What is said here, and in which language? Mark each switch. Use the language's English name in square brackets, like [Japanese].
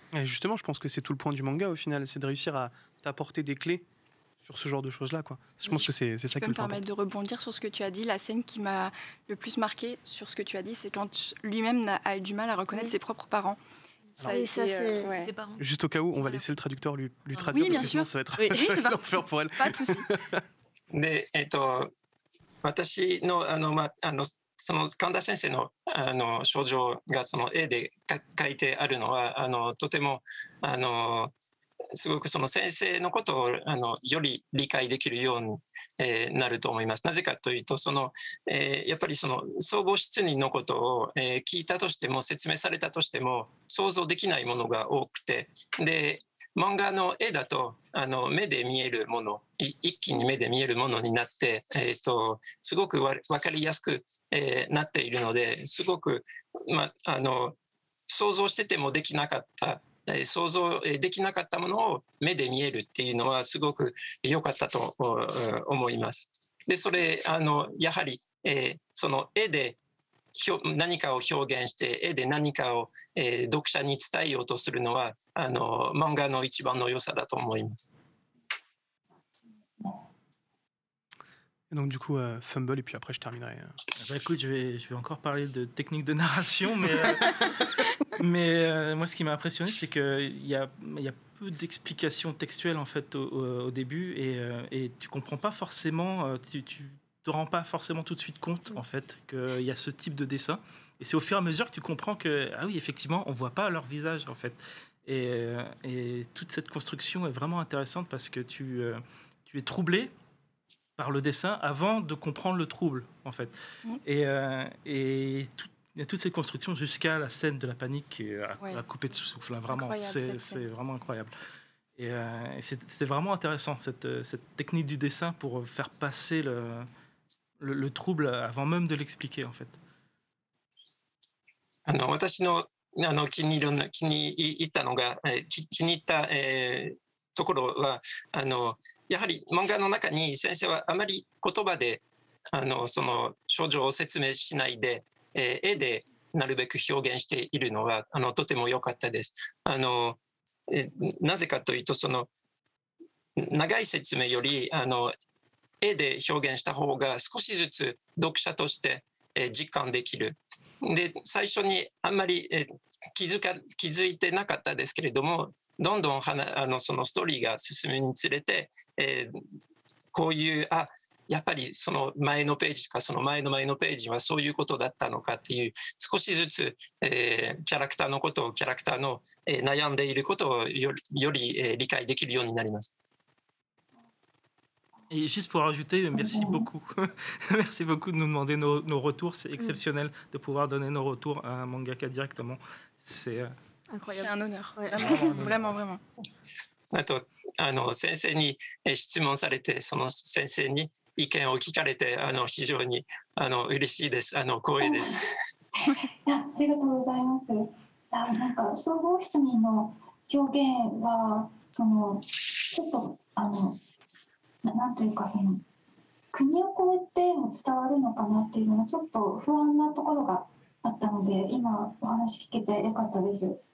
[French] Et justement, je pense que c'est tout le point du manga au final, c'est de réussir à t'apporter des clés sur ce genre de choses-là, quoi. Je pense que c'est ça qui peux me permettre de rebondir sur ce que tu as dit. La scène qui m'a le plus marqué sur ce que tu as dit, c'est quand lui-même a eu du mal à reconnaître ses propres parents. Ses parents. Juste au cas où, on va laisser le traducteur lui traduire oui, parce que sinon ça va être l'enfer pour elle. Pas de souci. [Japanese] で私のその神田先生の症状がその絵で書いてあるのはとてもすごくその先生のことをより理解できるようになると思います。なぜかというとやっぱりその総合失認のことを聞いたとしても説明されたとしても想像できないものが多くてで漫画の絵だと目で見えるもの一気に目で見えるものになってすごく分かりやすくなっているのですごく想像しててもできなかった想像できなかったものを目で見えるっていうのはすごく良かったと思います。でそれやはりその絵で何かを表現して絵で何かを読者に伝えようとするのは漫画の一番の良さだと思います。 [French] Et donc du coup, Fumble, et puis après je terminerai. Écoute, je vais encore parler de technique de narration, mais moi ce qui m'a impressionné, c'est qu'il y a peu d'explications textuelles en fait au début, et tu comprends pas forcément, tu te rends pas forcément tout de suite compte en fait qu'il y a ce type de dessin, et c'est au fur et à mesure que tu comprends que ah oui effectivement on voit pas leur visage en fait, et toute cette construction est vraiment intéressante parce que tu es troublé par le dessin avant de comprendre le trouble, en fait. Et il y a toute cette construction jusqu'à la scène de la panique à couper de souffle. Là, vraiment, c'est vraiment incroyable. Et c'était vraiment intéressant, cette technique du dessin pour faire passer le trouble avant même de l'expliquer, en fait. [Japanese] 私の気に入ったのが気に入ったところはやはり漫画の中に先生はあまり言葉でその症状を説明しないで絵でなるべく表現しているのはとても良かったです。なぜかというとその長い説明より絵で表現した方が少しずつ読者として実感できる。で最初にあんまり、気づいてなかったですけれども、どんどんそのストーリーが進むにつれて、こういうやっぱりその前のページとかその前のページはそういうことだったのかっていう少しずつ、キャラクターのことをキャラクターの、悩んでいることをより、理解できるようになります。 [French] Et juste pour ajouter, merci beaucoup. Merci beaucoup de nous demander nos retours. C'est exceptionnel de pouvoir donner nos retours à un mangaka directement. C'est incroyable. C'est un honneur. Ouais, vraiment, vraiment. [Japanese] あと先生に質問されて、その先生に意見を聞かれて、非常に嬉しいです。光栄です。ありがとうございます。なんか総合失眠の表現はちょっとなんというか国を越えても伝わるのかなっていうのがちょっと不安なところがあったので、今お話聞けてよかったです。